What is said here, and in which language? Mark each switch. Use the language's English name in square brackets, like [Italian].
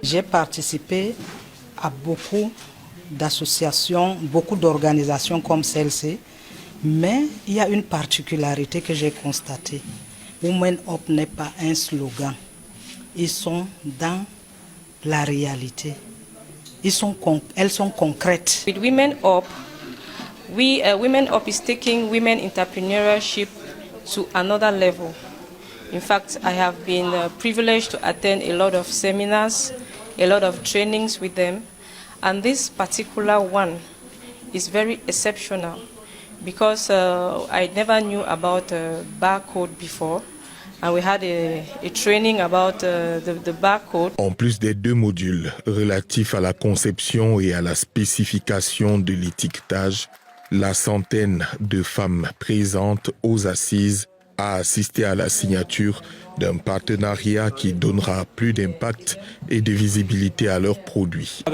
[French] J'ai participé à beaucoup d'associations, beaucoup d'organisations comme celle-ci, mais il y a une particularité que j'ai constatée. Women Up n'est pas un slogan. Ils sont dans la réalité. Elles sont concrètes. [English] With Women Up, Women Up is taking women entrepreneurship to another level. In fact, I have been privileged to attend a lot of seminars, a lot of trainings with them, and this particular one is very exceptional because I never knew about barcode before. And we had a training about the barcode. [French] En plus des deux modules relatifs à la conception et à la spécification de l'étiquetage, la centaine de femmes présentes aux assises a assisté à la signature d'un partenariat qui donnera plus d'impact et de visibilité à leurs produits.